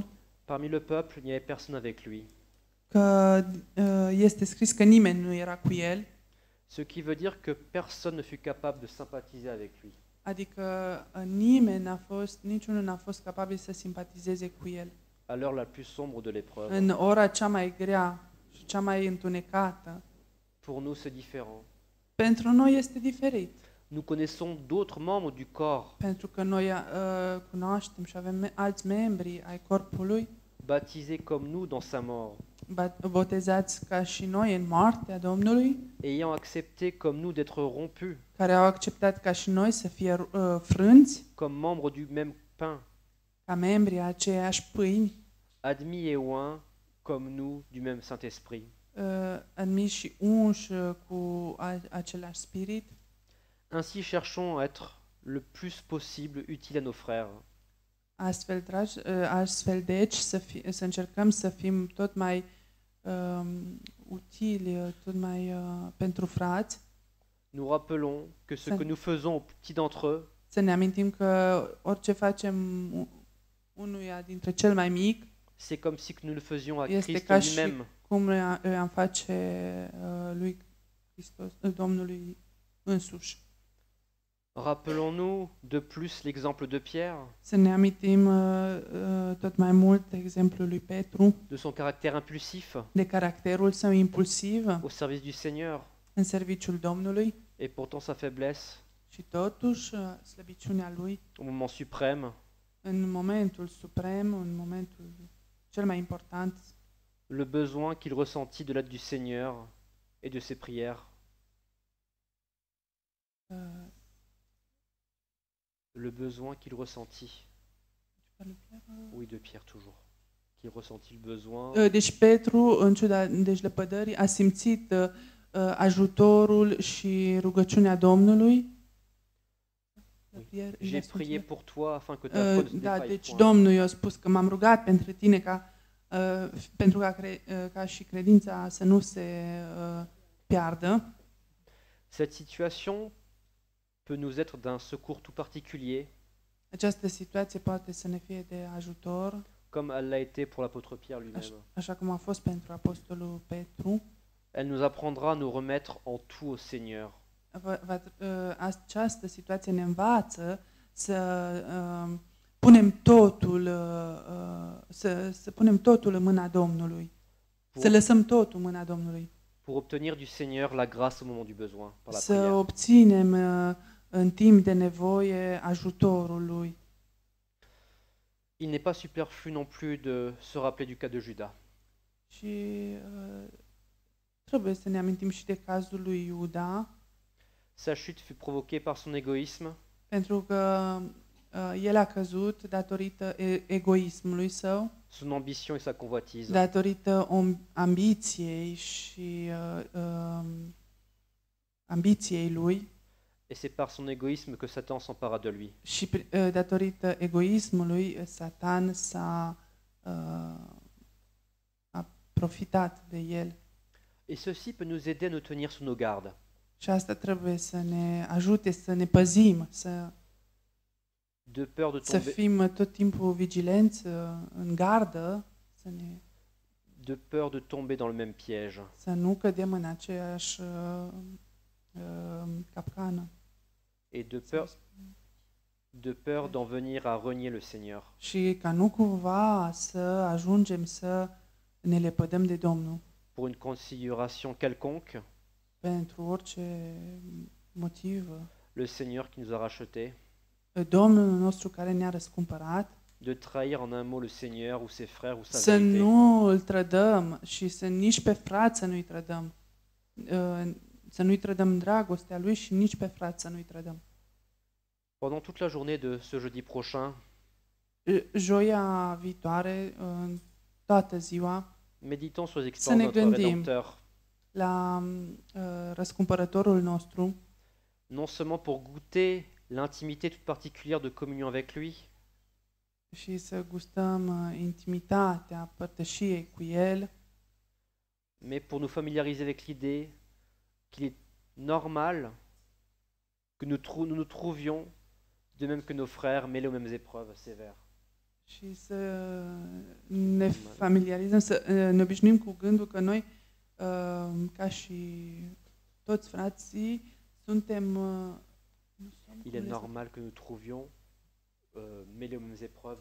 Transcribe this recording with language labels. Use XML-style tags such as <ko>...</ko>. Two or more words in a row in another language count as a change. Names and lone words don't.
<fr>parmi le peuple, il n'y avait personne avec lui.</fr> <ro>că este scris că nimeni nu era cu el,</ro> <fr>Ce qui veut dire que personne ne fut capable de sympathiser avec lui.</fr> <ro>adică niciunul n-a fost capabil să simpatizeze cu el.</ro> <fr>À l'heure la plus sombre de l'épreuve,</fr> <ro>În ora cea mai grea și cea mai întunecată,</ro> <fr>pour nous c'est différent.</fr> <ro>pentru noi este diferit.</ro> <fr>Nous connaissons d'autres membres du corps,</fr> <ro>Pentru că noi cunoaștem și avem alți membri ai corpului,</ro> <fr>baptisés comme nous dans sa mort,</fr> <ro>botezați ca și noi în moartea Domnului,</ro> <fr>ayant accepté comme nous d'être rompus,</fr> <ro>care au acceptat ca și noi să fie frânți,</ro> <fr>comme membres du même pain,</fr> <ro>ca membri ai aceeași pâini,</ro> <fr>admis et oints comme nous du même Saint-Esprit.</fr> <ro>admiși și unși cu același spirit.</ro> <fr>Ainsi cherchons à être le plus possible utiles à nos frères.</fr> <ro>Astfel deci, să încercăm să fim tot mai utili, tot mai pentru frați,</ro> <fr>Nous rappelons que ce que nous faisons aux petits d'entre eux,</fr> <ro>să ne amintim că orice facem unuia dintre cel mai mic,</ro> <fr>c'est comme si nous le faisions à</fr> <ro>este Christ ca și</ro> <fr>lui-même.</fr> <ro>cum îi am face lui Hristos, Domnului însuși.</ro> <fr>Rappelons-nous de plus l'exemple de Pierre,</fr> <ro>Să ne amintim tot mai mult exemplul lui Petru,</ro> <fr>de son caractère impulsif</fr> <ro>de caracterul său impulsiv</ro> <fr>au service du Seigneur,</fr> <ro>în serviciul Domnului</ro> <fr>et pourtant sa faiblesse</fr> <ro>și totuși slăbiciunea lui</ro> <fr>au moment suprême,</fr> <ro>în momentul suprem, în momentul cel mai important,</ro> <fr>le besoin qu'il ressentit de l'aide du Seigneur et de ses prières. le besoin qu'il ressentit. Oui, de Pierre toujours. Qu'il ressentit le besoin.</fr> <ro>Deci Petru, în ciuda lepădării, a simțit ajutorul și rugăciunea Domnului.</ro> <fr>J'ai prié pour toi afin que ta foi ne se</fr> <ro>Da,</ro> <fr>défaille</fr> <ro>deci</ro> <fr>point.</fr> <ro>Domnul i-a spus că m-am rugat pentru tine pentru ca și credința să nu se piardă.</ro> <fr>Cette situation peut nous être d'un secours tout particulier,</fr> <ro>Această situație poate să ne fie de ajutor,</ro> <fr>comme elle l'a été pour l'apôtre Pierre lui-même.</fr> <ro>așa cum a fost pentru apostolul Petru.</ro> <fr>Elle nous apprendra à nous remettre en tout au Seigneur.</fr> <ro>Această situație ne învață să punem totul, să punem totul în mâna Domnului, să lăsăm totul în mâna Domnului,</ro> <fr>Pour obtenir du Seigneur la grâce au moment du besoin, par la</fr> <ro>să</ro> <fr>prière.</fr> <ro>obținem în timp de nevoie ajutorul Lui.</ro> <fr>Il n'est pas superflu non plus de se rappeler du cas de Judas.</fr> <ro>Și trebuie să ne amintim și de cazul lui Iuda,</ro> <fr>Sa chute fut provoquée par son égoïsme,</fr> <ro>pentru că el a căzut datorită egoismului său,</ro> <fr>son ambition et sa convoitise.</fr> <ro>datorită ambiției și ambiției lui</ro> <fr>Et c'est par son égoïsme que Satan s'empara de lui.</fr> <ro>și datorită egoismului Satan a profitat de el.</ro> <fr>Et ceci peut nous aider à nous tenir sous nos gardes.</fr> <ro>Și asta trebuie să ne ajute să ne păzim,</ro> <fr>De peur de</fr> <ro>să</ro> <fr>tomber,</fr> <ro>fim tot timpul vigilenți, în gardă,</ro> <fr>dans le même piège.</fr> <ro>să nu cădem în aceeași capcană.</ro> <fr>Et de peur d'en venir à renier le Seigneur.</fr> <ro>Și ca nu cumva să ajungem să ne lepădăm de Domnul</ro> <fr>Pour une considération quelconque,</fr> <ro>pentru orice motiv.</ro> <fr>le Seigneur qui nous a rachetés,</fr> <ro>Domnul nostru care ne-a răscumpărat,</ro> <fr>de trahir en un mot le Seigneur ou ses frères ou sa</fr> <ro>să</ro> <fr>vérité.</fr> <ro>nu îl trădăm și să nici pe frați să nu-i trădăm. Să nu-i trădăm dragostea lui și nici pe frați să nu-i trădăm.</ro> <fr>Pendant toute la journée de ce jeudi prochain,</fr> <ro>Joia viitoare, toată ziua,</ro> <fr>méditons sur les</fr> <ro>Să ne</ro> <fr>expériences de notre</fr> <ro>gândim.</ro> <fr>Rédempteur,</fr> <ro>la răscumpărătorul nostru,</ro> <fr>non seulement pour goûter l'intimité toute particulière de communion avec lui,</fr> <ro>și să gustăm intimitatea părtășiei cu El,</ro> <fr>mais pour nous familiariser avec l'idée qu'il est normal que nous nous trouvions, de même que nos frères, mêlés aux mêmes épreuves sévères.</fr> <ro>și să ne familiarizăm, să ne obișnuim cu gândul că noi, ca și toți frații, suntem...</ro> <fr>Il est normal que nous trouvions, mêlés aux mêmes épreuves,</fr>